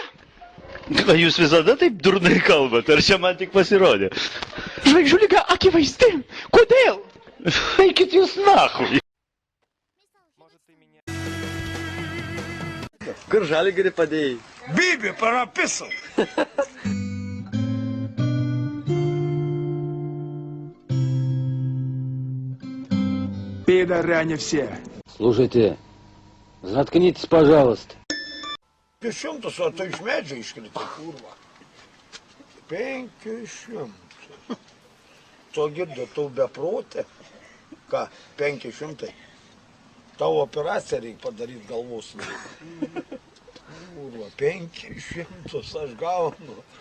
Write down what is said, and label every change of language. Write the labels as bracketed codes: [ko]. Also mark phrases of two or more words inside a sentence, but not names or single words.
[lt] Jūs visada taip durnai kalbate, ar čia man tik pasirodė? Žvaigždžių liga akivaizdi. Kodėl? Eikit jūs nachui. Kur Žalgirį padėjai? Bibi, parapисал. [ru] Пидоры они все. Слушайте, заткнитесь, пожалуйста. [lt] 500, o tu iš medžio iškrita, kurva. 500. Tu girdi, tu beprotė. Ką, 500? Tavo operaciją reikia padaryti galvos. Kurva, 500 aš gaunu.